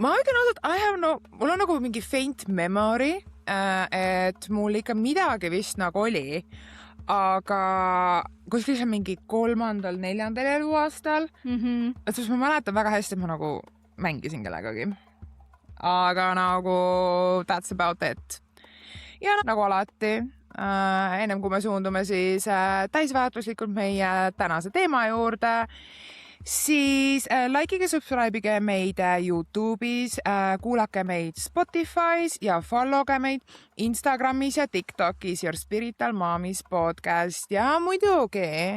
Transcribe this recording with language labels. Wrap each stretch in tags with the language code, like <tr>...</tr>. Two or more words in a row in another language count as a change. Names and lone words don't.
<et>Ma ütlen ausalt, mul on nagu mingi</et> <en>faint memory,</en> <et>et mul ikka midagi vist nagu oli, aga kuskil see mingi 3., 4. eluaastal, et siis ma mäletan väga hästi, et ma nagu mängisin kellegagi. Aga nagu</et> <en>that's about it.</en> <et>Ja nagu alati, ennem kui me suundume siis täisväärtuslikult meie tänase teema juurde, siis likeige, subscribe'ige meid YouTube'is, kuulake meid Spotify's ja followge meid Instagramis ja TikTok'is Your Spiritual Moms podcast ja muidugi</et>